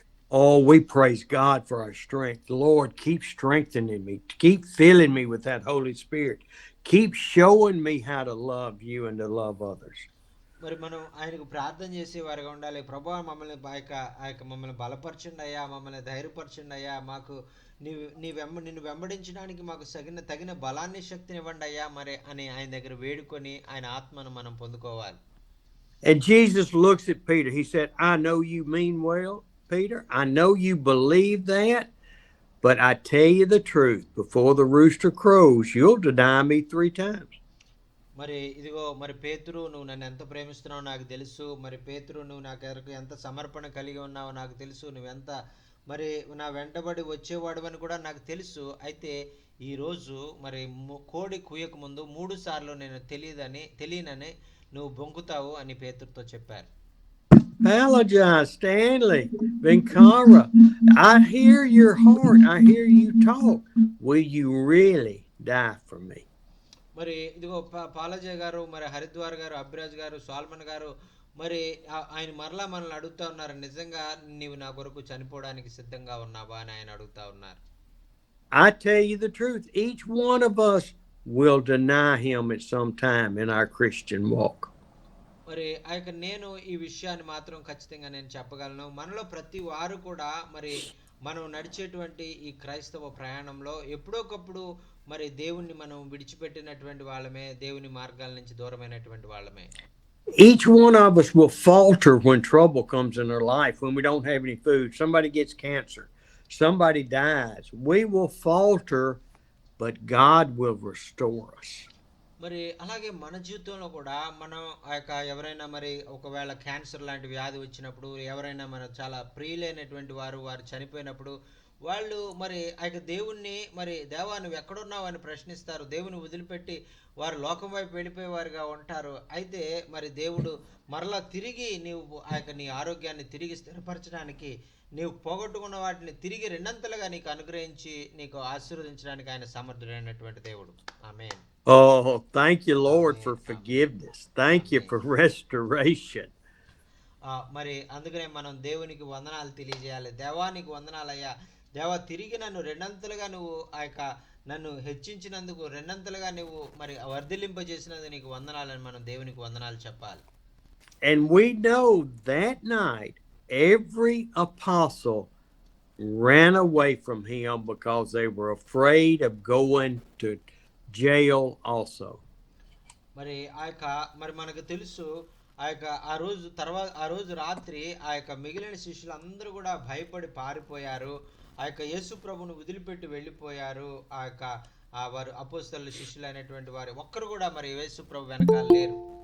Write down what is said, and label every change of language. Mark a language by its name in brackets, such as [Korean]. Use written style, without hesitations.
[English] Oh, we praise God for our strength. Lord, keep strengthening me. Keep filling me with that Holy Spirit. Keep showing me how to love you and to love others. [Telugu] మరి మనం ఆయనకు ప్రార్థన చేసేవారుగా ఉండాలి. ప్రభువా, మమ్మల్ని బలపరచండి అయ్యా, మమ్మల్ని ధైర్యపరచండి అయ్యా, మాకు నిన్ను వెంబడించడానికి మాకు తగిన బలాన్ని, శక్తిని ఇవ్వండి అయ్యా మరి అని ఆయన దగ్గర వేడుకొని ఆయన ఆత్మను మనం పొందుకోవాలి. [English] And Jesus looks at Peter. He said, I know you mean well, Peter. I know you believe that. But I tell you the truth, before the rooster crows, you'll deny me 3 times. [Telugu] మరి ఇదిగో, మరి పేతురు, నువ్వు నన్ను ఎంత ప్రేమిస్తున్నావో నాకు తెలుసు, మరి పేతురు, నువ్వు నా కొరకు ఎంత సమర్పణ కలిగి ఉన్నావో నాకు తెలుసు, నువ్వెంత మరి నా వెంటబడి వచ్చేవాడు అని కూడా నాకు తెలుసు. అయితే ఈరోజు మరి కోడి కూయక ముందు 3 సార్లు నేను తెలియనని నువ్వు బొంకుతావు అని పేతురుతో చెప్పారు. [English] Apologize, Stanley, Vinkara. I hear your heart. I hear you talk. Will you really die for me? [Telugu] మరి ఇదిగో పాలజయ్ గారు, మరి హరిద్వార్ గారు, అభిరాజ్ గారు, సోల్మన్ గారు, మరి ఆయన మరలా మనల్ని అడుగుతా ఉన్నారు, నిజంగా నీవు నా కొరకు చనిపోవడానికి సిద్ధంగా ఉన్నావా అని ఆయన అడుగుతా ఉన్నారు. [English] I tell you the truth, each one of us will deny him at some time in our Christian walk. [Telugu] మరి నేను ఈ విషయాన్ని మాత్రం ఖచ్చితంగా నేను చెప్పగలను, మనలో ప్రతి వారు కూడా మరి మనం నడిచేటువంటి ఈ క్రైస్తవ ప్రయాణంలో ఎప్పుడోకప్పుడు మరి దేవుణ్ణి మనం విడిచిపెట్టినటువంటి వాళ్ళమే, దేవుని మార్గాల నుంచి దూరమైనటువంటి వాళ్ళమే. [English] Each one of us will falter when trouble comes in our life, when we don't have any food, somebody gets cancer, somebody dies. We will falter, but God will restore us. [Telugu] మరి అలాగే మన జీవితంలో కూడా మనం ఆ యొక్క ఎవరైనా మరి ఒకవేళ క్యాన్సర్ లాంటి వ్యాధి వచ్చినప్పుడు, ఎవరైనా మన చాలా ప్రియులైనటువంటి వారు చనిపోయినప్పుడు, వాళ్ళు మరి ఆ యొక్క దేవుణ్ణి మరి దేవా నువ్వు ఎక్కడున్నావు అని ప్రశ్నిస్తారు. దేవుని వదిలిపెట్టి వారు లోకం వైపు వెళ్ళిపోయేవారుగా ఉంటారు. అయితే మరి దేవుడు మరలా తిరిగి నీవు ఆ యొక్క నీ ఆరోగ్యాన్ని తిరిగి స్థిరపరచడానికి, నీవు పోగొట్టుకున్న వాటిని తిరిగి రెండంతలుగా నీకు అనుగ్రహించి నీకు ఆశీర్వదించడానికి ఆయన సమర్థుడైనటువంటి దేవుడు. ఆమేన్. [English] Oh, thank you, Lord, Amen. for Amen. forgiveness. Thank you Amen. for restoration. [Telugu] మరి అందుకనే మనం దేవునికి వందనాలు తెలియజేయాలి. దేవానికి వందనాలయ్యా, దేవా తిరిగి నన్ను రెండంతలుగా నువ్వు ఆ యొక్క నన్ను హెచ్చించినందుకు, రెండంతలుగా నువ్వు మరి వర్ధిల్లింపజేసినందుకు నీకు వందనాలని మనం దేవునికి వందనాలు చెప్పాలి. [English] And we know that night every apostle ran away from him because they were afraid of going to jail also. [Telugu] మరి ఆ యొక్క మరి మనకు తెలుసు ఆ యొక్క ఆ రోజు రాత్రి ఆ యొక్క మిగిలిన శిష్యులు అందరూ కూడా భయపడి పారిపోయారు. ఆ యొక్క యేసు ప్రభువును వదిలిపెట్టి వెళ్ళిపోయారు. ఆ యొక్క వారు అపోస్తలుల శిష్యులైనటువంటి వారు ఒక్కరు కూడా మరి యేసు ప్రభు వెనకాల లేరు.